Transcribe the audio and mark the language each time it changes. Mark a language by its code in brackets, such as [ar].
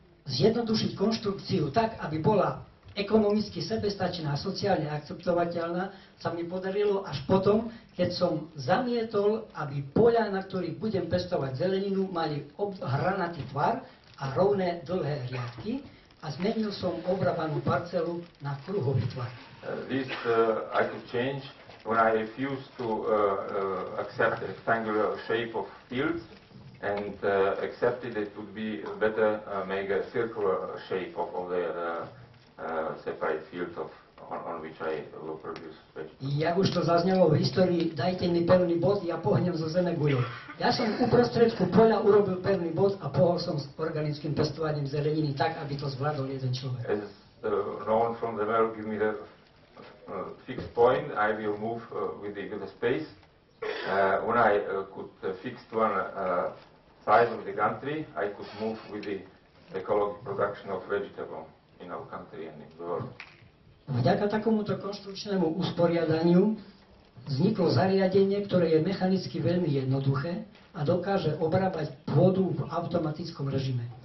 [sk] Zjednodušiť konštrukciu tak, aby bola ekonomicky sebestačná a sociálne akceptovateľná, sa mi podarilo až potom, keď som zamietol, aby poľa, na ktorých budem pestovať zeleninu, mali hranatý tvar a rovné dlhé riadky a zmenil som obrábanú parcelu na kruhový tvar. [en] This I could change when I refused to accept the rectangular shape of fields and accepted it would be better make a circular shape of the separate fields of on which I will produce vegetables. [sk] Jak už to zaznelo v histórii, dajte mi pevný bod, ja pohnem zo zeme guľou. Ja som uprostredku poľa urobil pevný bod a pohol som s organickým pestovaním zeleniny tak, aby to zvládol jeden človek. [en] As known from the well, give me the fixed point, I will move with the space. When I could fix one side of the country, I could move with the ecological production of vegetable in our country and in the world. [sk] Vďaka takomuto konštrukčnému usporiadaniu vzniklo zariadenie, ktoré je mechanicky veľmi jednoduché a dokáže obrábať pôdu v automatickom režime.